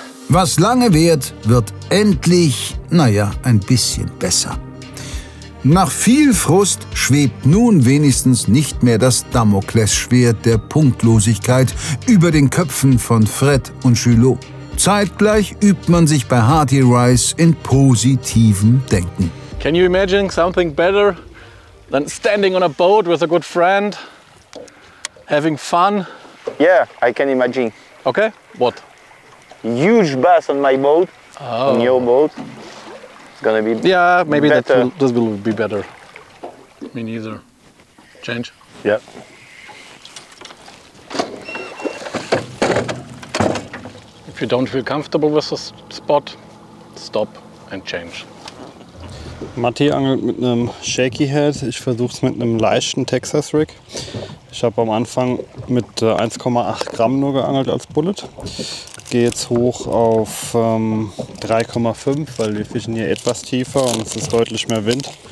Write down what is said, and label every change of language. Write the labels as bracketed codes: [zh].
[de] Was lange währt, wird endlich, ein bisschen besser. Nach viel Frust schwebt nun wenigstens nicht mehr das Damoklesschwert der Punktlosigkeit über den Köpfen von Fred und Julot. Zeitgleich übt man sich bei Hearty Rice in positivem Denken. [en] Can you imagine something better than standing on a boat with a good friend, having fun? Yeah, I can imagine. Okay, what? Huge bass on my boat, on your boat. It's gonna be Yeah, maybe better. this will be better. Me neither. Change? [de] Ja. [en] If you don't feel comfortable with the spot, stop and change. [de] Matti angelt mit einem Shaky Head, ich versuche es mit einem leichten Texas Rig. Ich habe am Anfang mit 1,8 Gramm nur geangelt als Bullet. gehe jetzt hoch auf 3,5, weil wir fischen hier etwas tiefer und es ist deutlich mehr Wind.